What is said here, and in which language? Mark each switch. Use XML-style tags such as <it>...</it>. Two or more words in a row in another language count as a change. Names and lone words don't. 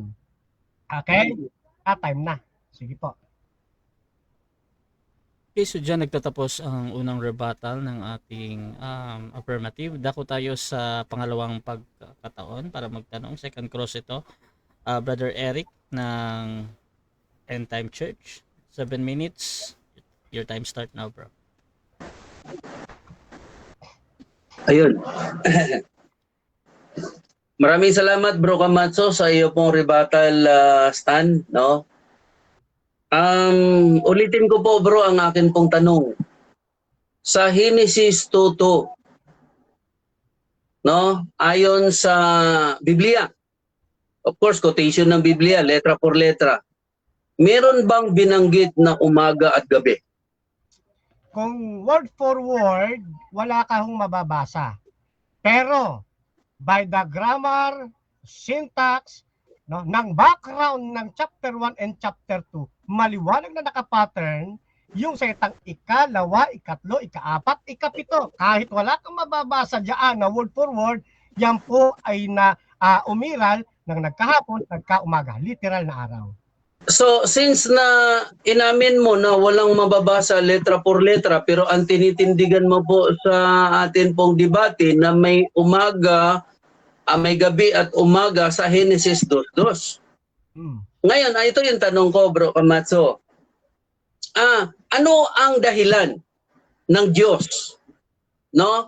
<tl>Okay? Time na. Sige po. Okay, so dyan nagtatapos ang unang rebuttal ng ating affirmative. Dako tayo sa pangalawang pagkataon para magtanong.</tl> <en>Second cross</en> <tl>ito. Brother Eric ng End Time Church.</tl> <en>7 minutes. Your time start now, bro.</en> <tl>Ayun. Maraming salamat, Bro Camacho, sa iyo pong</tl> <en>rebuttal stand,</en> <tl>no? Ulitin ko po, bro, ang akin pong tanong. Sa Genesis 2:2, no? Ayon sa Biblia,</tl> <en>of course,</en> <tl>quotation ng Biblia,</tl> <es>letra por letra,</es> <tl>meron bang binanggit na umaga at gabi? Kung</tl> <en>word for word,</en> <tl>wala kang mababasa. Pero</tl> <en>by the grammar, syntax,</en> <tl>no, ng background ng</tl> <en>chapter 1 and chapter 2,</en> <tl>maliwanag na nakapattern yung sa itang ikalawa, ikatlo, ikaapat, ikapito. Kahit wala kang mababasa diyan na</tl> <en>word for word,</en> <tl>yan po ay umiral ng nagkahapon, nagkaumaga, literal na araw.</tl> <en>So, since</en> <tl>na inamin mo na walang mababasa</tl> <es>letra por letra,</es> <tl>pero ang tinitindigan mo po sa atin pong debate na may umaga, may gabi at umaga sa Genesis 2:2. Ngayon, ito yung tanong ko, Bro Camacho. Ano ang dahilan ng Diyos, no?</tl>